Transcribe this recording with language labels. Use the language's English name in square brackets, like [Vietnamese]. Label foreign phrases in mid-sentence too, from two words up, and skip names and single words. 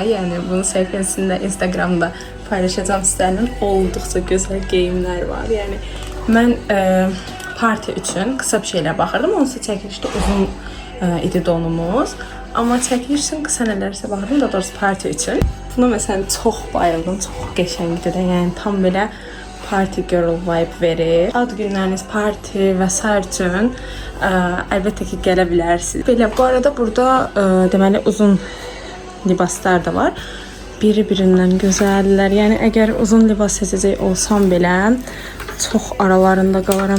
[Azerbaijani] Yəni bunun səhifəsində, Instagramda paylaşacağım sizlərlə olduqca gözəl geyimlər var. Yəni mən parti üçün qısa bir şeylər baxırdım. Onunsa çəkilişdə uzun idi donumuz. Amma çəkiliş üçün qısa nələrsə baxırdım, da doğrusu parti üçün. Buna məsələn çox bayıldım, çox qəşəngdir də. Yəni tam belə [English] party girl vibe [Azerbaijani] verir. Ad günləriniz, parti və s. üçün əlbəttə ki gələ bilərsiniz. Belə bu arada burada deməli uzun libaslar da var. Biri-birindən gözəllər. Yəni əgər uzun libas seçəcək olsam belə çox aralarında qalaram.